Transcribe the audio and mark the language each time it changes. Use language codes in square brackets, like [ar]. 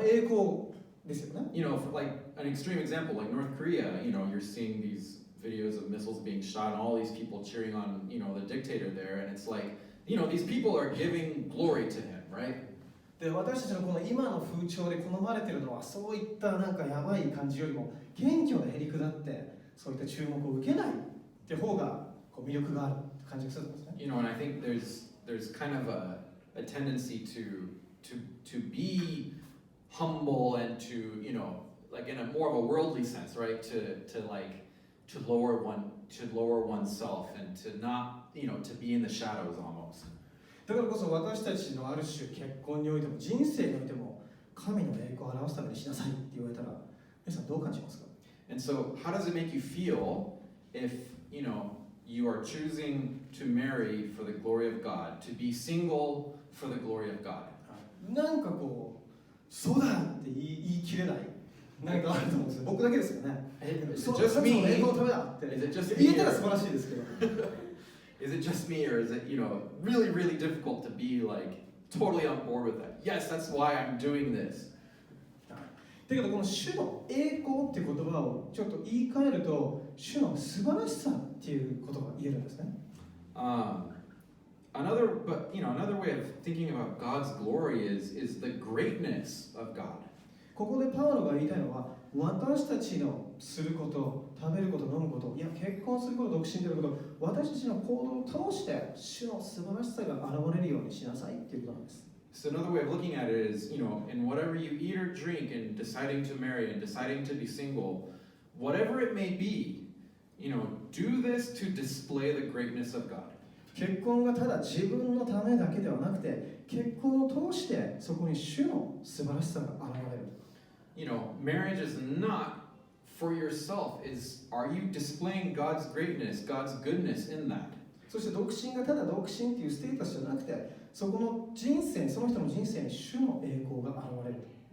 [ja] 栄光ですよね。 [en] You know, for like an extreme example, like North Korea, you know, you're seeing these videos of missiles being shot and all these people cheering on, you know, the dictator there, and it's like, you know, these people are giving glory to him, right? [ja] で、私たちのこの今の風潮で好まれているのはそういったなんかやばい感じよりも謙虚なへりくだってそういった注目を受けないって方がこう魅力がある感じがするんですね。 [en] You know, and I think there's kind of a tendency to be humble and to, you know, like in a more of a worldly sense, right? To lower oneself and to not, you know, to be in the shadows almost. [ja] だからこそ私たちのある種結婚においても人生においても神の栄光を表すためにしなさいって言われたら皆さんどう感じますか？ [en] And so how does it make you feel if, you know, you are choosing to marry for the glory of God, to be single for the glory of God? [ja] なんかこうそうだって言い切れないなんかあると思うんですよ。僕だけですよね。 [en] Is it just me? [ja] 栄光のためだって [en] Is it just [ja] 言 [en] me? [ja] えたら素晴らしいですけど。 [en] Is it just me, or is it, you know, really, really difficult to be like totally on board with that? Yes, that's why I'm doing this. [ja] だけどこの主の栄光っていう言葉をちょっと言い換えると主の素晴らしさっていうことが言えるんですね。 [en] Another way of thinking about God's glory is the greatness of God. [ja] ここでパウロが言いたいのは私たちのすること食べること飲むこといや結婚すること独身であること私たちの行動を通して主の素晴らしさが現れるようにしなさいっていうことなんです。 [en] So another way of looking at it is, you know, in whatever you eat or drink and deciding to marry and deciding to be single, whatever it may be, you know, do this to display the greatness of God. [ja] 結婚がただ自分のためだけではなくて結婚を通してそこに主の素晴らしさが現れる。 [en] You know, marriage is not for yourself. Are you displaying God's greatness, God's goodness in that? [ja] そして独身がただ独身っていうステータスじゃなくてそこの人生その人の人生に主の栄光が現れる。